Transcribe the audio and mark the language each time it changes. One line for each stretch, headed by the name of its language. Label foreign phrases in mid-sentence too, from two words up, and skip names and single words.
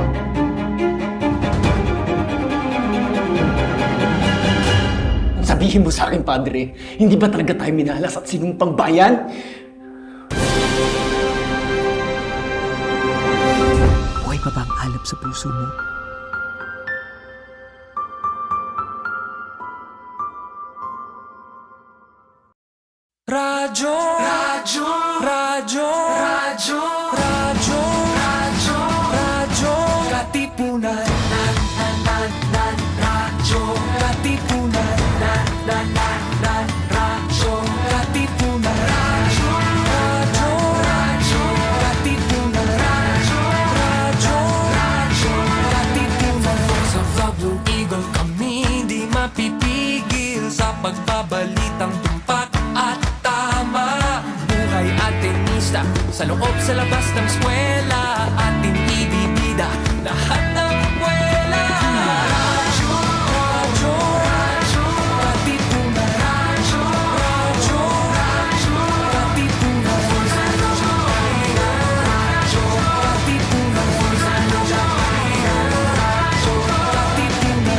Filipino: Sabihin mo sa akin, Padre, hindi ba talaga tayo minalas at sinumpang bayan? Buhay pa ba ang alab sa puso mo? Radyo, radyo, radyo, radyo, radyo, radyo, radyo, Katipunan, radyo, Katipunan, radyo, Katipunan, radyo, radyo, radyo, Katipunan, radyo, radyo, Katipunan.
English: Force of the Blue Eagle,
Filipino: kami di mapipigil sa pagbabalitang tumpak at tama. Buhay at tenista, sa loob sa labas ng eskwela, ating ibibida lahat ng kwela. Radyo, radyo, radyo, Katipunan, radyo, radyo, radyo, Katipunan, radyo, radyo, Katipunan, radyo, Katipunan.